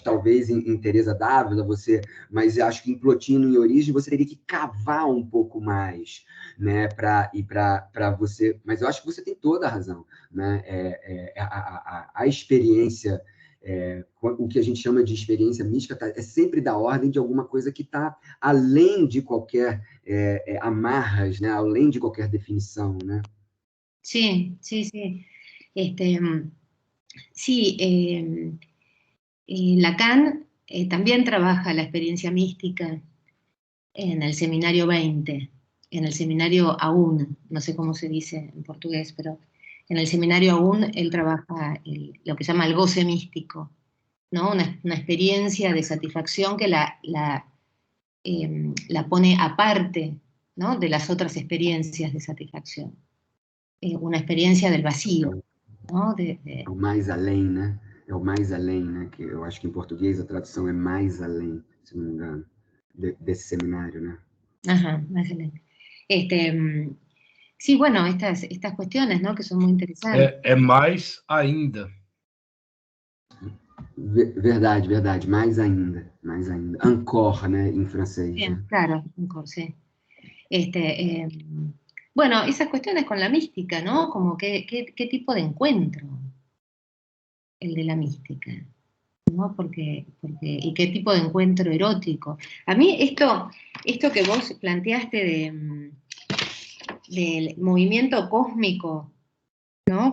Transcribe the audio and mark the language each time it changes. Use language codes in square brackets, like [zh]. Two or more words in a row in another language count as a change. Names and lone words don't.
[pt] talvez em Teresa d'Ávila mas eu acho que em Plotino e em Origem você teria que cavar um pouco mais, né, para você, mas eu acho que você tem toda a razão, né, a experiência, o que a gente chama de experiência mística é sempre da ordem de alguma coisa que está além de qualquer amarras, né, além de qualquer definição, né? [es] Sí, sí, sí. Lacan también trabaja la experiencia mística en el seminario 20, en el seminario AUN, no sé cómo se dice en portugués, pero en el seminario AUN él trabaja lo que se llama el goce místico, ¿no? Una experiencia de satisfacción que la pone aparte, ¿no? De las otras experiencias de satisfacción. Una experiencia del vacío, ¿no? [pt] O mais além, né? É o mais além, né? Que eu acho que em português a tradução é mais além, se não me engano, desse seminário, né? [es] Ajá, más além. Sí, bueno, estas cuestiones, ¿no? Que son muy interesantes. [pt] É mais ainda. Verdade, verdade. Mais ainda, mais ainda. Encore, né? Em francês. [es] Bien, [pt] né? [es] claro, encore, sí. Bueno, esas cuestiones con la mística, ¿no? Como qué tipo de encuentro el de la mística, ¿no? Porque, y qué tipo de encuentro erótico. A mí esto que vos planteaste del movimiento cósmico, ¿no?